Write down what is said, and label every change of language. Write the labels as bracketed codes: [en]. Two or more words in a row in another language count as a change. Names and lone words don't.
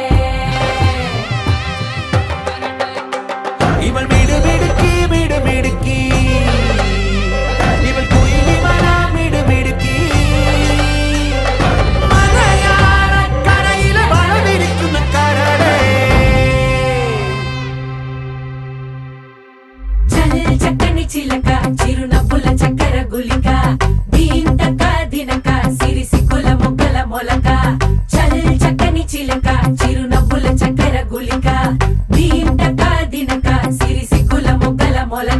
[ml] ഇവൾ മിടുമിടുക്കി മിടുമിടുക്കി ഇവൾ കുയിലിമല മിടുമിടുക്കി മലയാള കരയിലെ വളവിരിക്കുന്ന കരളേ. [te] చల్ చక్కని చిలక చిరునవ్వుల చక్కెర గులిక దీంతక దినక సిరి సిక్కుల మొగ్గల మొలక. చల్ చక్కని చిలక చిరునవ్వుల చక్కెర గులిక దీంతక దినక సిరి సిక్కుల మొగ్గల మొలక.